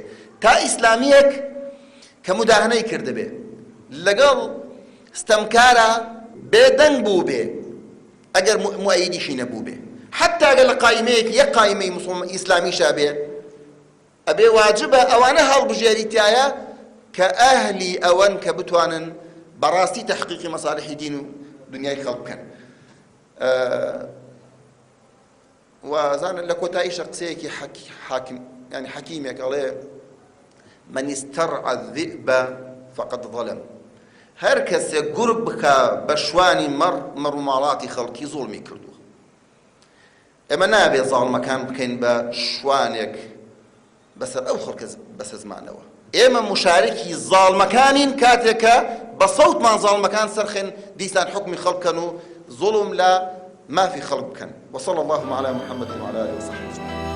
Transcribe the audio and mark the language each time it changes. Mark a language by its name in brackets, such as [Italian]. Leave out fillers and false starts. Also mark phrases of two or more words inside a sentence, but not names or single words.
[Central Kurdish] تا ئیسلامیەک کە مداهنەی کردبێ لەگەڵ ستەمکارە بێدەنگ بوو بێ ئەگەر مؤەیدیشی نەبوو بێ، حتا ئەگەر لە قایمەیەک یەک قایمەی ئیسلامیشا بێ، ئەبێ واجبە ئەوانە هەڵبژێریتایە کە ئەهلی ئەوەن کە بتوانن بەڕاستی تەحقیقی مەساڵحی دین و دنیای خەڵک بکەن. وازانن لە کۆتاییشە قسەیەکی حەکیمێک ئەڵێ [Arabic] من استرعى الذئب فقد ظلم، [Central Kurdish] هەر کەسێک گورگ بکە بە شوانی مەڕ و ماڵاتی خەڵکی زوڵمی کردووە. ئێمە نابێت زاڵمەکان بکەین بە شوانێک بەسەر ئەو خەڵکە بەسە زمانەوە. ئێمە مشارکی زاڵمەکانین کاتێکە بە سەوتمان زاڵمەکان سەرخێن دیسان حکمی خەڵک بکەن و زوڵم لە مافی خەڵک بکەن. [Arabic] وصلى الله على محمد وعلى آله وصحبه